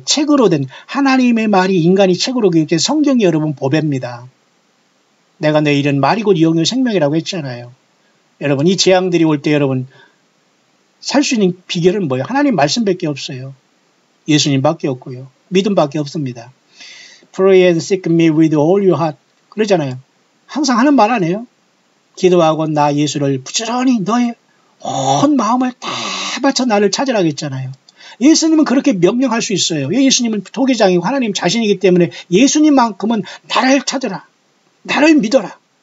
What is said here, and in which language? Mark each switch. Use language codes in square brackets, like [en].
[ko] 책으로 된 하나님의 말이 인간이 책으로 기록된 성경이 여러분 보배입니다. 내가 내 일은 말이 곧 영의 생명이라고 했잖아요. 여러분 이 재앙들이 올 때 여러분 살 수 있는 비결은 뭐예요? 하나님 말씀밖에 없어요. 예수님밖에 없고요. 믿음밖에 없습니다. [en] Pray and seek me with all your heart. [ko] 그러잖아요. 항상 하는 말 아니에요? 기도하고 나 예수를 부지런히 너의 온 마음을 다 바쳐 나를 찾으라고 했잖아요. 예수님은 그렇게 명령할 수 있어요. 예수님은 도계장이고 하나님 자신이기 때문에 예수님만큼은 나를 찾으라. 나를 믿어라.